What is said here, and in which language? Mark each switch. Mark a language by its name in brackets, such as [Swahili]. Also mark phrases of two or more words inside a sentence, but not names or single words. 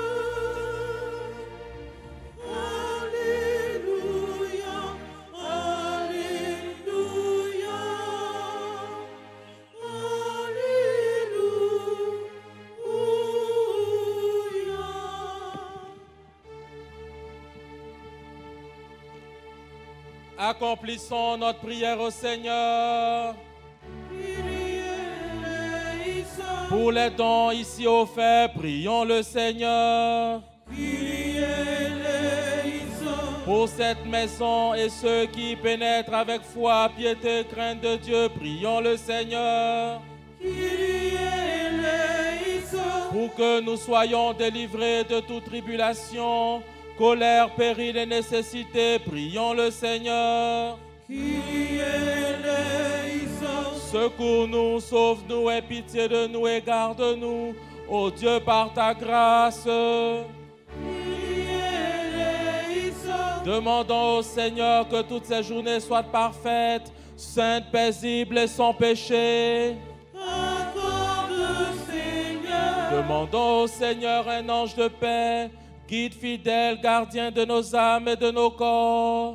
[French] Alléluia, Alléluia, Alléluia. Accomplissons notre prière au Seigneur. [Greek] Κύριε ελέησον, [French] Pour les dons ici offerts, prions le Seigneur. [Greek] Κύριε ελέησον, [French] Pour cette maison et ceux qui pénètrent avec foi, piété, crainte de Dieu, prions le Seigneur. [Greek] Κύριε ελέησον, [French] Pour que nous soyons délivrés de toute tribulation, colère, péril et nécessité, prions le Seigneur. [Greek] Κύριε ελέησον, [French] Secours-nous, sauve-nous, aie pitié de nous et garde-nous, ô Dieu, par ta grâce. [Greek] Κύριε ελέησον, [French] Demandons au Seigneur que toutes ces journées soient parfaites, saintes, paisibles et sans péché. accorde, Seigneur, Demandons au Seigneur un ange de paix, guide fidèle, gardien de nos âmes et de nos corps.